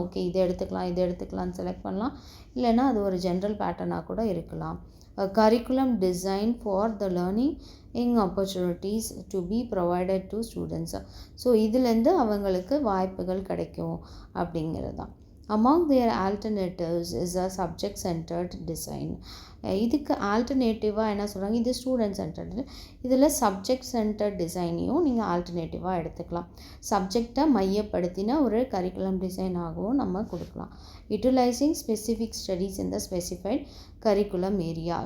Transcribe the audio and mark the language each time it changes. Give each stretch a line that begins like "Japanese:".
Tamil: Okay, இதை எடுத்துக்கலாம்னு select பண்ணலாம், இல்லைன்னா அது ஒரு ஜென்ரல் பேட்டர்னாக கூட இருக்கலாம்.
English: Curriculum design for the learning opportunities to be provided to students.
Tamil: So இதுலேருந்து அவங்களுக்கு வாய்ப்புகள் கிடைக்கும் அப்படிங்கிறது தான்.
English: Among their alternatives is a subject centered design.
Tamil: இதுக்கு ஆல்டர்னேட்டிவாக என்ன சொல்கிறாங்க, இது ஸ்டூடெண்ட் சென்டர்டு, இதில் சப்ஜெக்ட் சென்டர்ட் டிசைனையும் நீங்கள் ஆல்டர்னேட்டிவாக எடுத்துக்கலாம். சப்ஜெக்டை மையப்படுத்தின ஒரு கரிக்குலம் டிசைனாகவும் நம்ம கொடுக்கலாம்.
English: Utilising specific studies in the specified curriculum area.